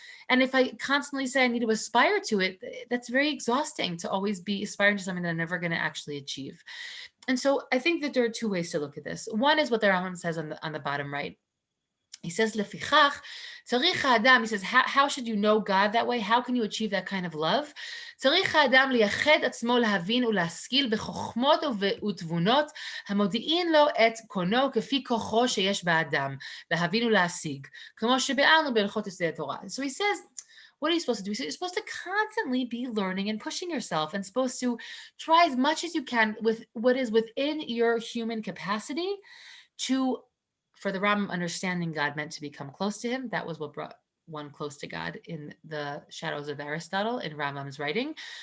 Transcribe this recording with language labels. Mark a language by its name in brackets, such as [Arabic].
[English] And if I constantly say I need to aspire to it, that's very exhausting to always be aspiring to something that I'm never going to actually achieve. And so I think that there are two ways to look at this. One is what the Rambam says on the bottom right. He says, [Hebrew] Lefichach, tzarich ha'adam, [English] he says, how should you know God that way? How can you achieve that kind of love? [Hebrew] Tzarich ha'adam liyached atzmo להבין ולהשכיל בחוכמות ותבונות המודיעין לו את קונו כפי כוחו שיש באדם, להבין ולהשיג, כמו שביארנו בהלכות יסודי התורה. [English] So he says, what are you supposed to do? You're supposed to constantly be learning and pushing yourself, and supposed to try as much as you can with what is within your human capacity to, for the Rambam, understanding God meant to become close to him. That was what brought one close to God in the Shadows of Aristotle in Rambam's writing.